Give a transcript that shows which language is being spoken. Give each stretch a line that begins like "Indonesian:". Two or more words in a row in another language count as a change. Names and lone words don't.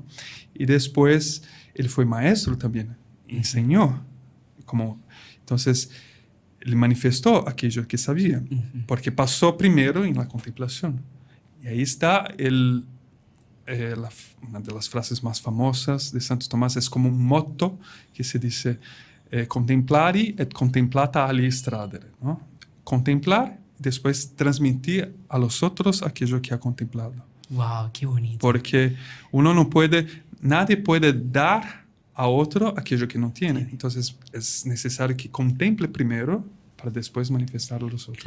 Spanish: Y después él fue maestro también, enseñó. Entonces, él manifestó aquello que sabía, porque pasó primero en la contemplación. Y ahí está una de las frases más famosas de Santo Tomás, es como un motto que se dice,
Latin: contemplari et contemplata aliis tradere,
Spanish: ¿no? Contemplar, después transmitir a los otros aquello que ha contemplado. ¡Wow! ¡Qué bonito! Porque nadie puede dar a otro aquello que no tiene. Entonces es necesario que contemple primero para después manifestarlo a los otros.